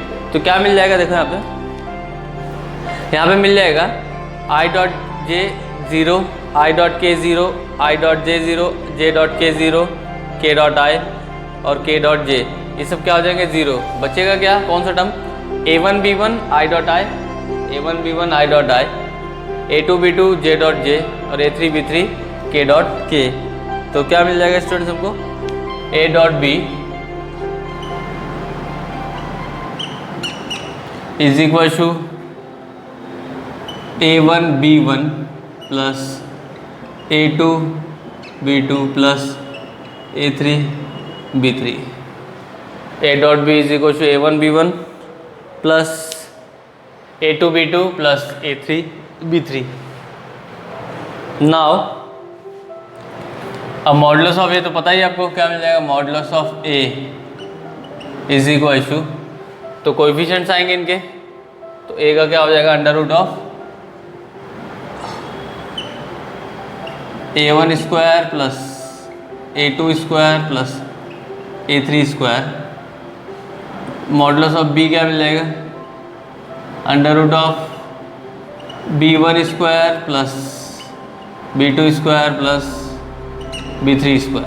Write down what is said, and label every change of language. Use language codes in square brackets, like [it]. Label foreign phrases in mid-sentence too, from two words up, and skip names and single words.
[hi] तो क्या मिल जाएगा, देखो यहाँ पे मिल जाएगा I डॉट J 0, I डॉट K 0, I डॉट J 0, J डॉट K 0, K डॉट I और K डॉट J, ये सब क्या हो जाएंगे, 0। बचेगा क्या, कौन सा टर्म, A1B1 I डॉट I, A1B1 I डॉट I, A2B2 J डॉट J और A3B3 K डॉट K। तो क्या मिल जाएगा स्टूडेंट्स हमको, [en] A dot B is equal to A1B1 plus A2B2 plus A3B3. A dot B is equal to A1B1 plus A2B2 plus A3B3. [hi] नाउ अब [en] modulus of A [hi] तो पता ही आपको क्या मिल जाएगा, [en] modulus of A is equal to, [hi] तो कोएफिशिएंट्स आएंगे इनके, तो A का क्या हो जाएगा, [en] under root of A1 square plus A2 square plus A3 square, modulus of B [hi] क्या मिल जाएगा, [en] under root of B1 square plus B2 square plus B3 square.